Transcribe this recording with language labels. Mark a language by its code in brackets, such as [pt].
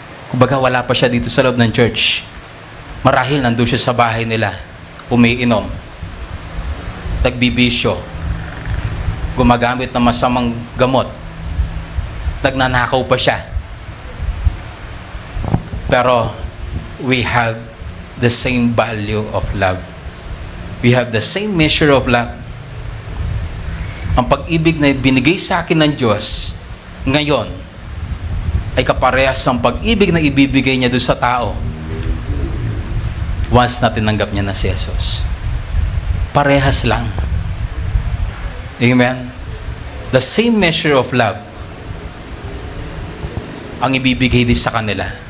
[tl] Kumbaga wala pa siya dito sa loob ng church. Marahil nandun siya sa bahay nila, umiinom, nagbibisyo, gumagamit ng masamang gamot, nagnanakaw pa siya. [en] Pero we have the same value of love. We have the same measure of love. [tl] Ang pag-ibig na binigay sa akin ng Diyos ngayon ay kaparehas ng pag-ibig na ibibigay niya doon sa tao once na tinanggap niya na si Jesus. Parehas lang. Amen? [en] The same measure of love [tl] ang ibibigay din sa kanila.